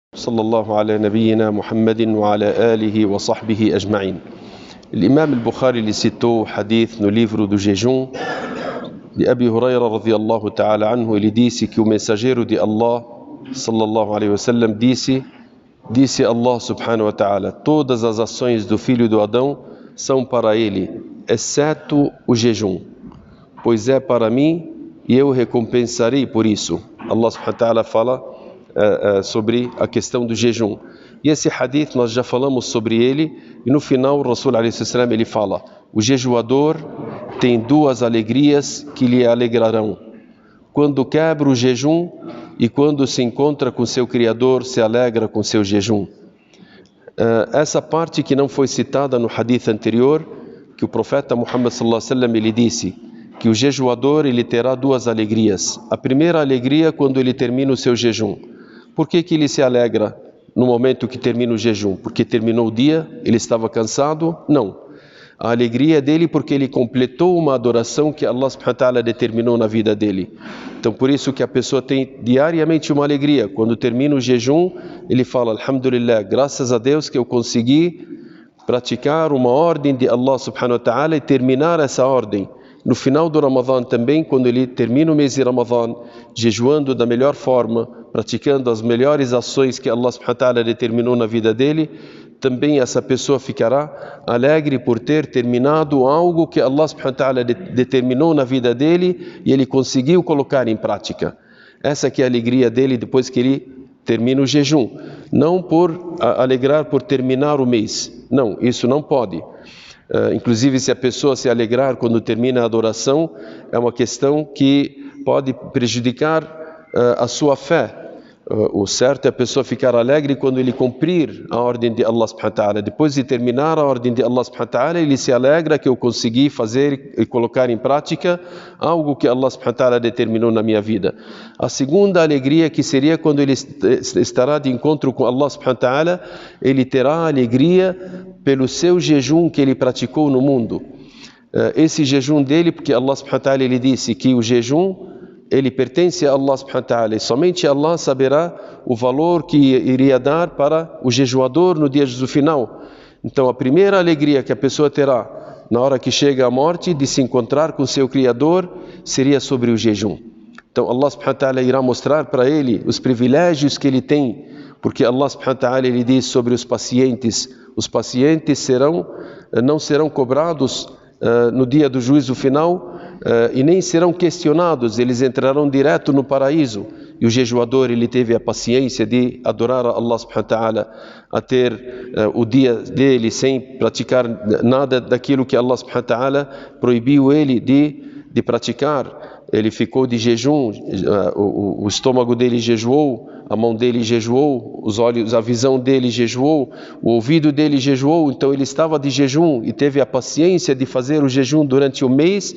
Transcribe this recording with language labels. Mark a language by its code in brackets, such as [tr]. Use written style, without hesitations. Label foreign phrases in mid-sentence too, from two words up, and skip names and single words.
[ar] صلى الله على نبينا محمد وعلى آله وصحبه أجمعين. [pt] L'imam al-Bukhari ele citou o hadith no livro do jejum de Abi Huraira [ar] رضي الله تعالى عنه. [pt] Ele disse que o mensageiro de Allah [ar] صلى الله عليه وسلم [pt] disse [ar] الله سبحانه وتعالى: [pt] todas as ações do filho do Adão são para ele, exceto o jejum, pois é para mim e eu recompensarei por isso. [ar] الله سبحانه وتعالى [pt] fala sobre a questão do jejum. E esse hadith nós já falamos sobre ele, e no final o Rasul [ar] عليه السلام [pt] ele fala: o jejuador tem duas alegrias que lhe alegrarão: quando quebra o jejum e quando se encontra com seu Criador, se alegra com seu jejum. Essa parte que não foi citada no hadith anterior, que o profeta Muhammad [ar] صلى الله عليه وسلم [pt] ele disse que o jejuador ele terá duas alegrias. A primeira alegria é quando ele termina o seu jejum. Por que ele se alegra no momento que termina o jejum? Porque terminou o dia, ele estava cansado? Não. A alegria é dele porque ele completou uma adoração que [ar] الله سبحانه وتعالى [pt] determinou na vida dele. Então por isso que a pessoa tem diariamente uma alegria. Quando termina o jejum, ele fala: alhamdulillah, graças a Deus que eu consegui praticar uma ordem de [ar] الله سبحانه وتعالى [pt] e terminar essa ordem. No final do Ramadã também, quando ele termina o mês de Ramadã, jejuando da melhor forma, praticando as melhores ações que [ar] الله سبحانه وتعالى [pt] determinou na vida dele, também essa pessoa ficará alegre por ter terminado algo que [ar] الله سبحانه وتعالى [pt] determinou na vida dele e ele conseguiu colocar em prática. Essa que é a alegria dele depois que ele termina o jejum. Não por alegrar por terminar o mês. Não, isso não pode. Inclusive, se a pessoa se alegrar quando termina a adoração, é uma questão que pode prejudicar a sua fé. O certo é a pessoa ficar alegre quando ele cumprir a ordem de [ar] الله سبحانه وتعالى. [pt] Depois de terminar a ordem de [ar] الله سبحانه وتعالى, [pt] ele se alegra que eu consegui fazer e colocar em prática algo que [ar] الله سبحانه وتعالى [pt] determinou na minha vida. A segunda alegria que seria quando ele estará de encontro com [ar] الله سبحانه وتعالى, [pt] ele terá alegria pelo seu jejum que ele praticou no mundo. Esse jejum dele, porque [ar] الله سبحانه وتعالى [pt] ele disse que o jejum ele pertence a [ar] الله سبحانه وتعالى [pt] e somente Allah saberá o valor que iria dar para o jejuador no dia do final. Então a primeira alegria que a pessoa terá na hora que chega a morte de se encontrar com seu Criador seria sobre o jejum. Então [ar] الله سبحانه وتعالى [pt] irá mostrar para ele os privilégios que ele tem, porque [ar] الله سبحانه وتعالى [pt] ele diz sobre os pacientes não serão cobrados no dia do juízo final e nem serão questionados, eles entrarão direto no paraíso. E o jejuador ele teve a paciência de adorar a [ar] الله سبحانه وتعالى, [pt] a ter o dia dele sem praticar nada daquilo que [ar] الله سبحانه وتعالى [pt] proibiu ele de praticar. Ele ficou de jejum, o estômago dele jejuou, a mão dele jejuou, os olhos, a visão dele jejuou, o ouvido dele jejuou. Então ele estava de jejum e teve a paciência de fazer o jejum durante o mês.